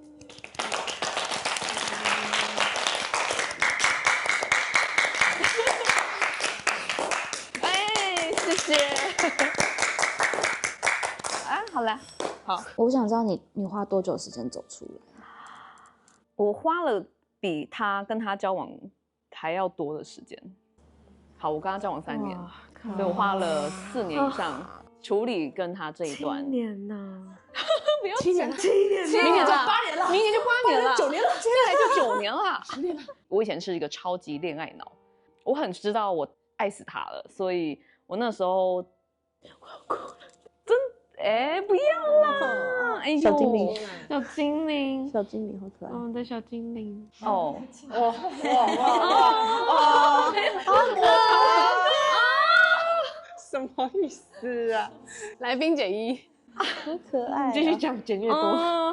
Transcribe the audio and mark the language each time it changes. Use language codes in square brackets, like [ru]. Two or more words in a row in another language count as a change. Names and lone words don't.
[zh] 謝謝。好了，好。我想知道你花多久時間走出來？我花了比他跟他交往還要多的时間。好，我跟他交往3年，所以我花了4年以上處理跟他這一段。7 年吶！不要 7年，明年就8年了，明年就8年了，9年了，接下來就9年了，10年了。我以前是一個超級戀愛腦，我很知道我愛死他了，所以我那時候我要哭了，真不要啦！哎呦，小精靈，小精靈，小精靈好可愛。我的小精靈哦，哇，好可愛什麼意思啊？來宾减1，好可愛。你繼續講，減越多。